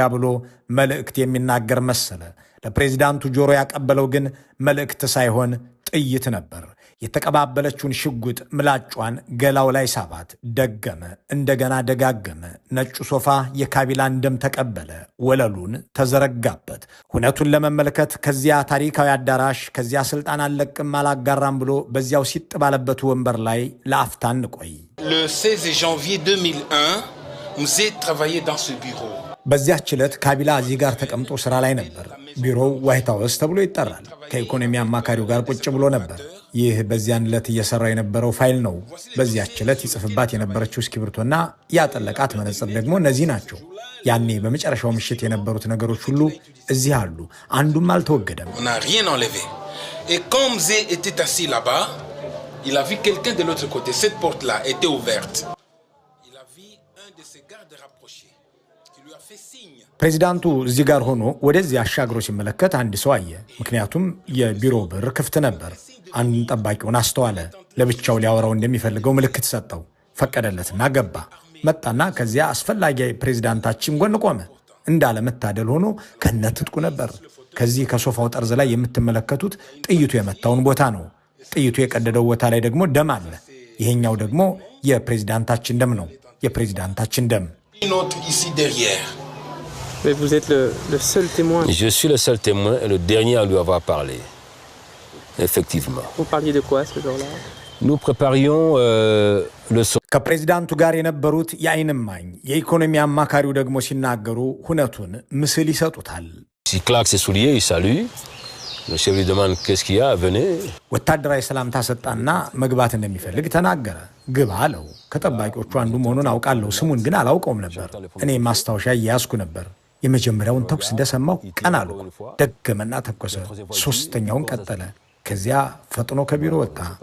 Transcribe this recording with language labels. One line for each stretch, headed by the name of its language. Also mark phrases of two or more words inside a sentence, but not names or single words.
Amharic: ብሎ መልእክት የሚናገር መሰለ። ለፕሬዝዳንቱ ጆሮ ያቀበለው ግን መልእክት ሳይሆን ጥይት ነበር። የተቀባበለችውን ሽጉጥ ምላጯን ገላው ላይ ሳባት። ደገመ፣ እንደገና ደጋገመ። ነጩ ሶፋ የካቢላን ደም ተቀበለ፣ ወለሉን ተዘረጋበት። ሁነቱን ለመመልከት ከዚያ ታሪካዊ አዳራሽ ከዚያ ስልጣን አልለቅም አላጋራም ብሎ በዚያው ሲጥ ባለበት ወንበር ላይ ለአፍታ እንቆይ።
French: Le 16 janvier 2001, nous avons travaillé dans ce bureau.
Amharic: በዚያች ዕለት ካቢላ እዚህ ጋር ተቀምጦ ስራ ላይ ነበር። ቢሮው ዋይት ሃውስ ተብሎ ይጠራል። ከኢኮኖሚ አማካሪው ጋር ቁጭ ብሎ ነበር። ይህ በዚያን ዕለት እየሰራ የነበረው ፋይል ነው። በዚያች ዕለት ይጽፍባት የነበረችው እስክሪብቶና ያጠለቃት መነጽር ደግሞ እነዚህ ናቸው። ያኔ በመጨረሻው ምሽት የነበሩት ነገሮች ሁሉ እዚህ አሉ። አንዱም አልተወገደም።
French: Et comme Zé était assis là-bas, il a vu quelqu'un de l'autre côté. Cette porte-là était ouverte. Il a vu un de ses gardes rapprochés qui lui a fait signe.
Amharic: ፕሬዚዳንቱ እዚህ ጋር ሆኖ ወደዚህ አሻግሮ ሲመለከት አንድ ሰው አየ። ምክንያቱም የቢሮ በር ክፍት ነበር። አንዱን ጠባቂውን አስተዋለ። ለብቻው ሊያወራው እንደሚፈልገው ምልክት ሰጠው። ፈቀደለትና ገባ። መጣና ከዚያ አስፈላጊ ፕሬዚዳንታችን ጎን ቆመ። እንዳለ መታደል ሆኖ ከነትጥቁ ነበር። ከዚህ ከሶፋው ጠርዝ ላይ የምትመለከቱት ጥይቱ የመታውን ቦታ ነው። ጥይቱ የቀደደው ቦታ ላይ ደግሞ ደም አለ። ይሄኛው ደግሞ የፕሬዚዳንታችን ደም ነው። የፕሬዚዳንታችን ደም።
French: Vous êtes le seul témoin. Je suis le seul témoin et le dernier à lui avoir parlé. Effectivement. Vous parliez de quoi ce jour-là? Nous préparions le
Amharic: ከፕሬዚዳንቱ ጋር የነበሩት የዓይን እማኝ የኢኮኖሚ አማካሪው ደግሞ ሲናገሩ ሁነቱን ምስል ይሰጡታል።
French: Si claque ses souliers, il salue. Le chef lui demande qu'est-ce qu'il y a, venez.
Amharic: ወታደራዊ ሰላምታ ሰጣና መግባት እንደሚፈልግ ተናገረ። ግባ አለው። ከጠባቂዎቹ አንዱ መሆኑን አውቃለሁ፣ ስሙን ግን አላውቀውም ነበር። እኔ ማስታወሻ እያያዝኩ ነበር። የመጀመሪያውን ተኩስ እንደሰማው ቀና አልኩ። ደገመና ተኮሰ። ሶስተኛውን ቀጠለ። ከዚያ ፈጥኖ ከቢሮ ወጣ።